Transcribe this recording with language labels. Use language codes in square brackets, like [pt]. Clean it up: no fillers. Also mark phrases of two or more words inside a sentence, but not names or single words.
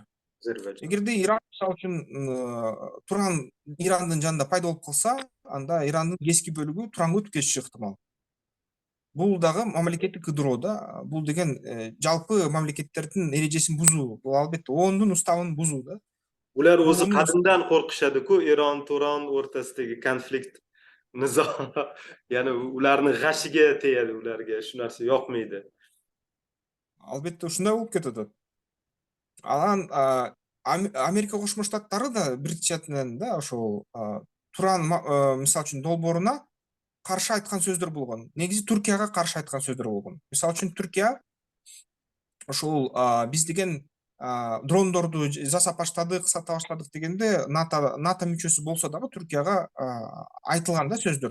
[ky] Эгерде Иран мисалы үчүн Туран Ирандын жанында пайда болуп калса, анда Ирандын кески бөлүгү Туранга өтүп кетиши ыктымал. Бул дагы мамлекеттик кыдыроо да. Бул деген жалпы мамлекеттердин эрежесин бузуу. Бул албетте ООНдун уставын бузуу да. [uz] Улар o'zi qadimdan qo'rqishadi-ku, Iron Turon o'rtasidagi konflikt, nizo. Ya'ni ularni g'ashiga tegadi, ularga shu narsa yoqmaydi. [ky] Албетте ушундай болуп кетет. Анан Америка Кошмо Штаттары да бир четинен да ошол Туран мисалы үчүн долбооруна каршы айткан сөздөр болгон. Негизи Түркияга каршы айткан сөздөр болгон. Мисалы үчүн Түркия ошол биз деген дрондорду жасап баштадык, сата баштадык дегенде НАТО мүчөсү болсо дагы Түркияга айтылган да сөздөр.